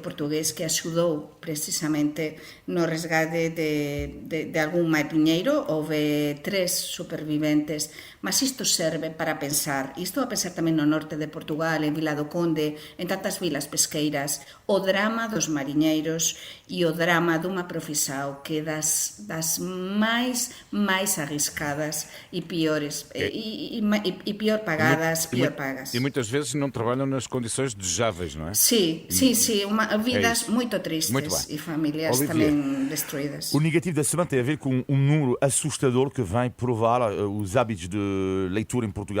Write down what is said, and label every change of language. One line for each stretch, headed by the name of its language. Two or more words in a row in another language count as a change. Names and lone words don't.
Galician: portugués que axudou precisamente no resgate de algún mariñeiro, houve 3 superviventes, mas isto serve para pensar, e estou a pensar tamén no norte de Portugal, en Vila do Conde, en tantas vilas pesqueiras, o drama dos mariñeiros e o drama dunha profesión que das máis arriscadas e piores e pior pagadas, pior pagas.
Portuguese: E muitas vezes não trabalham nas condições desejáveis, não é?
Galician: Sí, vidas moito tristes
Portuguese: Muito bem.
Galician: e familias
Portuguese: Olivier,
Galician: tamén destruídas.
Portuguese: O negativo da semana tem a ver com um número assustador que vem provar os hábitos de leitura em Portugal.